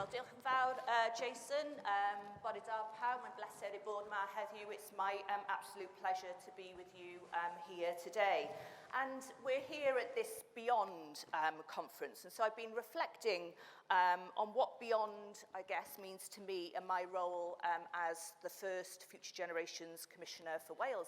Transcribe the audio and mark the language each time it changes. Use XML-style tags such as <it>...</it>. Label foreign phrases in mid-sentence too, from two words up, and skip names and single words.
<cy>fawr, Jason, bod da pawb, mae'n bleser I bod yma heddiw.</cy> <en>It's my absolute pleasure to be with you here today. And we're here at this Beyond conference, and so I've been reflecting on what Beyond, I guess, means to me and my role as the first Future Generations Commissioner for Wales.</en>